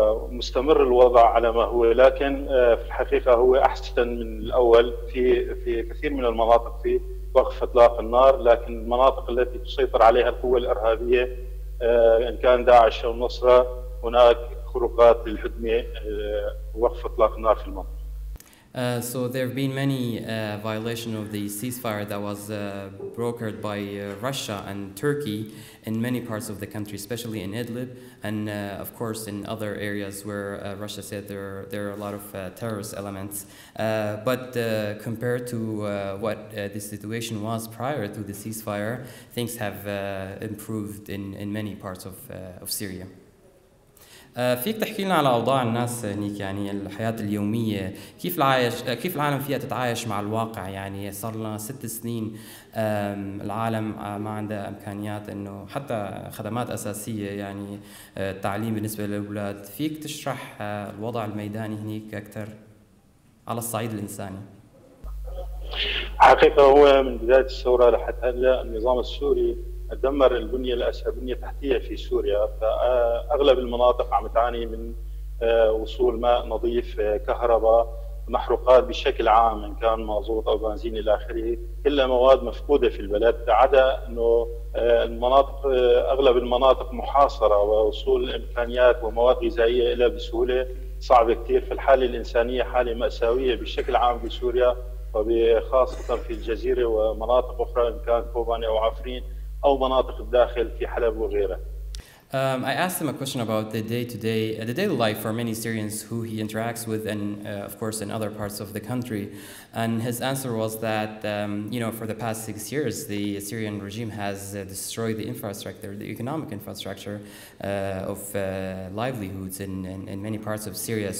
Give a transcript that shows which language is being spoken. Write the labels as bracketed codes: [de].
[ar] مستمر الوضع على ما هو، لكن في الحقيقة هو أحسن من الأول في كثير من المناطق في وقف إطلاق النار، لكن المناطق التي تسيطر عليها القوى الإرهابية إن كان داعش أو النصرة هناك خروقات للهدنة ووقف إطلاق النار في المنطقة. [en] So there have been many violations of the ceasefire that was brokered by Russia and Turkey in many parts of the country, especially in Idlib, and of course in other areas where Russia said there are a lot of terrorist elements. But compared to what the situation was prior to the ceasefire, things have improved in many parts of Syria. [ar] فيك تحكي لنا على أوضاع الناس هنيك، يعني الحياة اليومية، كيف العالم فيها تتعايش مع الواقع؟ يعني صار لنا 6 سنين العالم ما عندها إمكانيات إنه حتى خدمات أساسية، يعني التعليم بالنسبة للأولاد. فيك تشرح الوضع الميداني هنيك أكثر على الصعيد الإنساني؟ حقيقة هو من بداية الثورة لحتى هلا النظام السوري دمر البنية التحتية في سوريا، فأغلب المناطق عم تعاني من وصول ماء نظيف، كهرباء، محروقات بشكل عام إن كان مازوت أو بنزين إلى آخره، كلها مواد مفقودة في البلد، عدا أنه المناطق أغلب المناطق محاصرة ووصول إمكانيات ومواد غذائية إلى بسهولة صعبة كثير. فالحالة الإنسانية حالة مأساوية بشكل عام بسوريا، وخاصة في الجزيرة ومناطق أخرى إن كان كوباني أو عفرين أو مناطق الداخل في حلب وغيرها. [en] I asked him a question about the daily life for many Syrians who he interacts with, and of course in other parts of the country. And his answer was that, for the past 6 years, the Syrian regime has destroyed the infrastructure, the economic infrastructure of livelihoods in many parts of Syria.